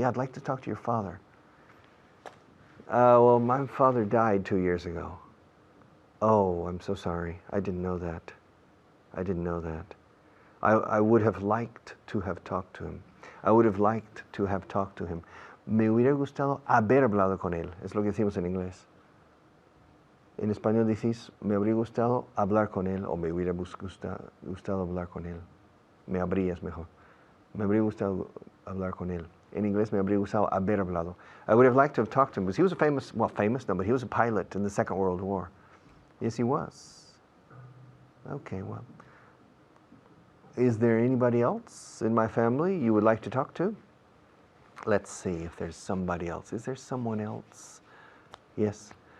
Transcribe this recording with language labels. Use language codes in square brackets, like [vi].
[en] Yeah, I'd like to talk to your father. Well, my father died 2 years ago. Oh, I'm so sorry. I didn't know that. I didn't know that. I would have liked to have talked to him. I would have liked to have talked to him. [es] Me hubiera gustado haber hablado con él. Es lo que decimos en inglés. En español decís, me habría gustado hablar con él o me hubiera gustado hablar con él. Me habrías mejor. Me habría gustado hablar con él. En inglés me habría gustado haber hablado. [en] I would have liked to have talked to him because he was a famous, but he was a pilot in the Second World War. Yes, he was. Okay, well. Is there anybody else in my family you would like to talk to? Let's see if there's somebody else. Is there someone else? Yes.